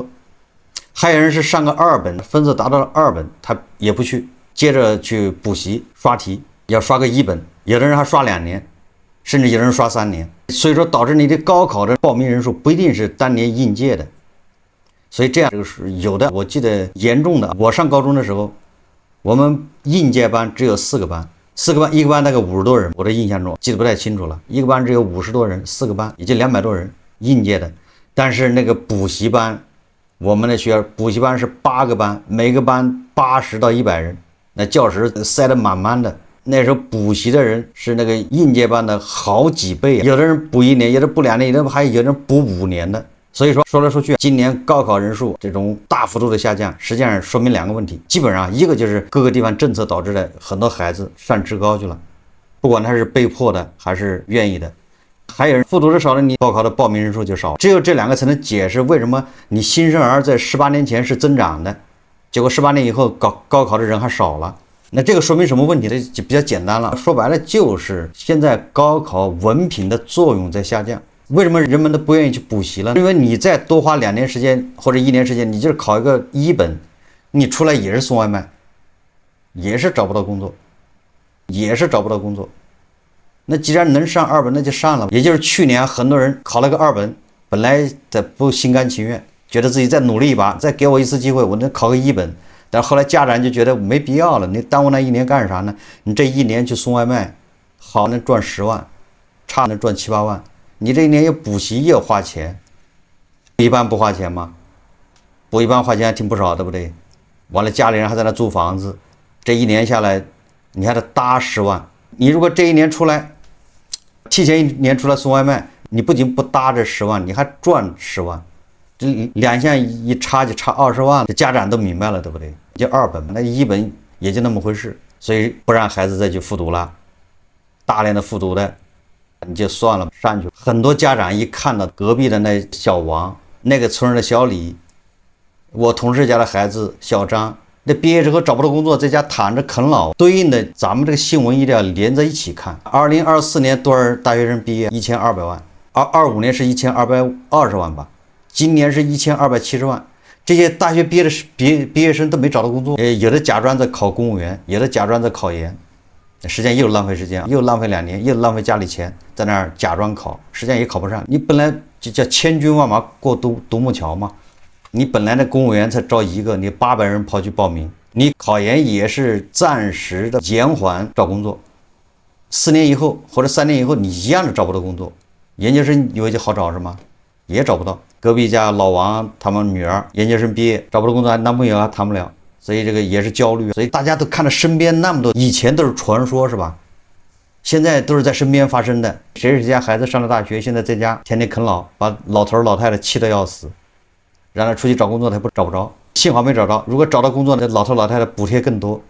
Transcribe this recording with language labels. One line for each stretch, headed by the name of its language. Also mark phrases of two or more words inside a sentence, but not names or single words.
Chinese: 還有人是上個二本，分数達到了二本，他也不去，接着去補習刷題，要刷個一本。有的人還刷2年，甚至有人刷3年。所以說导致你的高考的報名人数不一定是当年应届的。所以这樣就是有的，我记得嚴重的，我上高中的時候，我們應屆班只有4個班，4個班，一個班大概50多人，我的印象中記得不太清楚了，一個班只有50多人，4個班也就200多人應屆的。但是那個補習班，我們的學校補習班是8個班，每個班80到100人，那教室塞得滿滿的。那時候補習的人是那個應屆班的好幾倍，有的人補1年，有的補2年，有的人補5年的。所以說來說去，今年高考人數這種大幅度的下降，實際上說明2個問題。基本上一個就是各個地方政策導致的，很多孩子上職高去了，不管他是被迫的還是願意的。還有人复读的少了，你高考的報名人数就少。只有这2個才能解釋為什麼你新生兒在18年前是增長的，結果18年以後高考的人還少了。那這個說明什麼問題呢？就比較簡單了，說白了就是現在高考文憑的作用在下降。為什麼人們都不願意去補習了？因為你再多花2年時間或者1年時間，你就是考一個一本，你出來也是送外賣，也是找不到工作，那既然能上2本，那就上了。也就是去年很多人考了個2本，本來的不心甘情願，覺得自己再努力一把，再給我一次機會，我能考個1本。但後來家長就覺得沒必要了，你耽誤那1年幹啥呢？你這1年去送外賣，好能賺10萬，差能賺7、8萬。你這1年又補習又花錢，一般不花錢嗎？不一般花錢還挺不少，對不對？完了家裡人還在那租房子，這1年下來你還得搭10萬。你如果這1年出來，提前1年出來送外賣，你不僅不搭這10萬，你還賺10萬，這2項一差就差20萬，這家長都明白了，對不对？就2本，那1本也就那麼回事，所以不讓孩子再去复读了，大量的复读的你就算了，上去。很多家長一看到隔壁的那小王，那个村的小李，我同事家的孩子小張，那畢業之後找不到工作，在家躺着啃老，對應的咱們這個新聞一定要連在一起看。2024年多少大學生畢業？1200萬，25年是1220萬吧，今年是1270萬。這些大學畢業生都沒找到工作，有的假裝在考公務員，有的假裝在考研。實際上又浪費時間，又浪費2年，又浪費家裡錢，在那兒假裝考，實際上也考不上。你本來就叫千軍萬馬過獨木橋嘛，你本來的公務員才招1個，你800人跑去報名，你考研也是暫時的延緩找工作，4年以後或者3年以後你一樣的找不到工作。研究生以為就好找是嗎？也找不到。隔壁家老王他們女兒研究生畢業找不到工作，男朋友還談不了。所以這個也是焦慮，所以大家都看到身邊那麼多，以前都是傳說是吧？現在都是在身邊發生的。誰家孩子上了大學，現在在家天天啃老，把老頭老太太氣得要死，讓他出去找工作他找不着，幸好沒找着。如果找到工作，那老頭老太太補貼更多。